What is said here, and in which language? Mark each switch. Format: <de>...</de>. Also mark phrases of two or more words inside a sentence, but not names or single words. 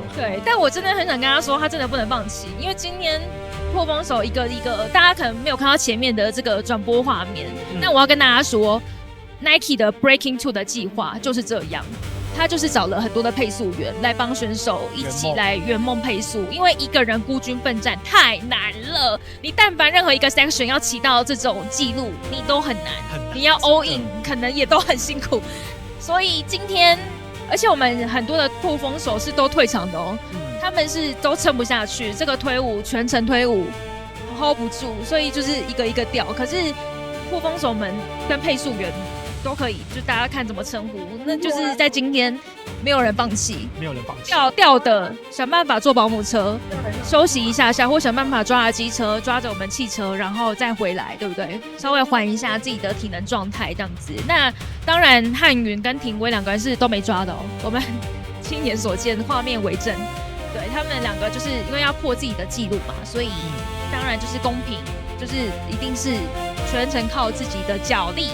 <zh>對，但我真的很想跟他說，他真的不能放棄，因為今天破風手一個一個，大家可能沒有看到前面的這個轉播畫面，但我要跟大家說 ，Nike 的 Breaking Two 的計劃就是這樣。他就是找了很多的配速員來幫選手一起來圓夢配速，因為一個人孤軍奮戰太難了。你但凡任何一個 section 要騎到這種記錄，你都很難。你要</zh> <en>all in</en> <zh>可能也都很辛苦。所以今天，而且我們很多的破風手是都退場的哦，他們是都撐不下去，這個推5全程推5 hold 不住，所以就是一個一個掉。可是破風手們跟配速員都可以，就大家看怎麼稱呼，那就是在今天沒有人放棄，沒有人放棄，掉的想辦法坐保姆車休息一下下，或想辦法抓着機車，抓着我們汽車，然後再回來，對不對？稍微緩一下自己的體能狀態，這樣子。那當然，瀚雲跟廷輝兩個人是都沒抓的哦，我們親眼所見，畫面為證。對，他們兩個就是因為要破自己的記錄嘛，所以當然就是公平，就是一定是全程靠自己的腳力。</zh>